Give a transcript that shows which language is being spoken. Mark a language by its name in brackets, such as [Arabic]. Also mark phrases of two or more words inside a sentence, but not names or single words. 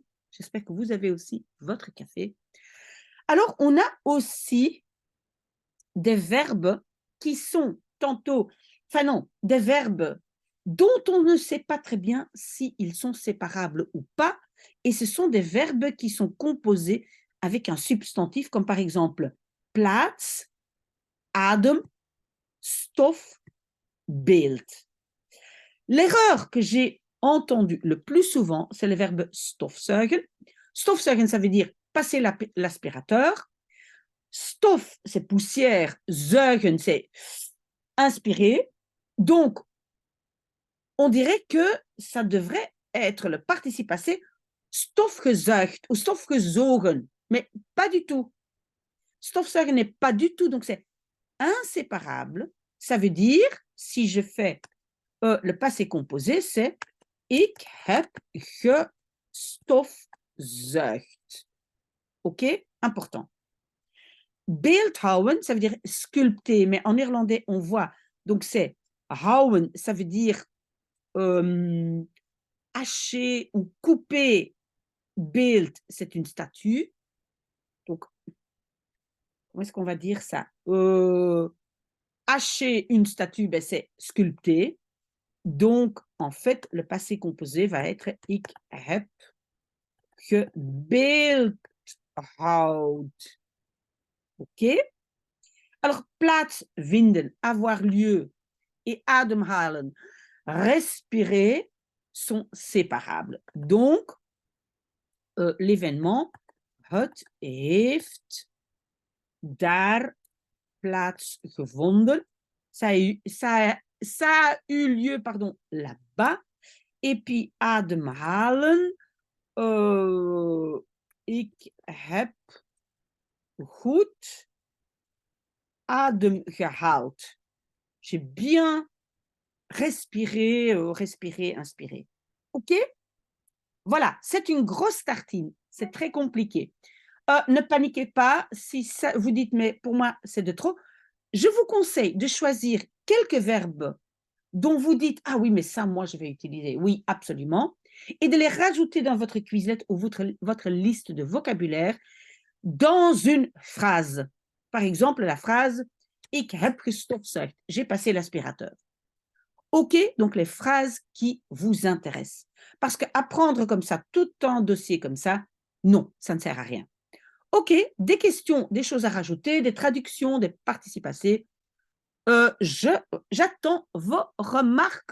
[French] J'espère que vous avez aussi votre café. Alors, on a aussi des verbes qui sont tantôt, des verbes dont on ne sait pas très bien s'ils sont séparables ou pas, et ce sont des verbes qui sont composés avec un substantif, comme par exemple [Dutch] plaats, adem, stof, beeld. [French] L'erreur que j'ai entendue le plus souvent, c'est le verbe stofzuigen. Stofzuigen, ça veut dire passer l'aspirateur. Stof, c'est poussière. Zuigen, c'est inspirer. Donc, on dirait que ça devrait être le participe passé stofgezuigd ou stofgezogen. Mais pas du tout. Stofzuigen n'est pas du tout. Donc, c'est inséparable. Ça veut dire, si je fais le passé composé, c'est [Dutch] ik heb gestofzuigd. [French] OK? Important. Beeldhouwen, ça veut dire sculpter, mais en néerlandais, on voit, donc c'est houwen, ça veut dire hacher ou couper. Beeld, c'est une statue. Donc, comment est-ce qu'on va dire ça? Hacher une statue, ben, c'est sculpter. Donc, en fait, le passé composé va être [Dutch] ik heb gebeeldhouwd. [French] OK? Alors, plaatsvinden, avoir lieu, et ademhalen, respirer, sont séparables. Donc, l'événement. [Dutch] Het heeft daar plaatsgevonden. [French] Ça a eu lieu, pardon, là-bas. Et puis ademhalen. [Dutch] Ik heb goed adem gehaald. [French] J'ai bien respiré, respiré, inspiré. OK? Voilà, c'est une grosse tartine. C'est très compliqué. Ne paniquez pas si ça, vous dites, mais pour moi, c'est de trop. Je vous conseille de choisir quelques verbes dont vous dites, ah oui, mais ça, moi, je vais utiliser. Oui, absolument. Et de les rajouter dans votre Quizlet ou votre liste de vocabulaire dans une phrase. Par exemple, la phrase [Dutch] Ik heb gestofzuigd. [French] J'ai passé l'aspirateur. OK, donc les phrases qui vous intéressent. Parce qu'apprendre comme ça, tout en dossier comme ça, non, ça ne sert à rien. OK, des questions, des choses à rajouter, des traductions, des participes passés. J'attends vos remarques.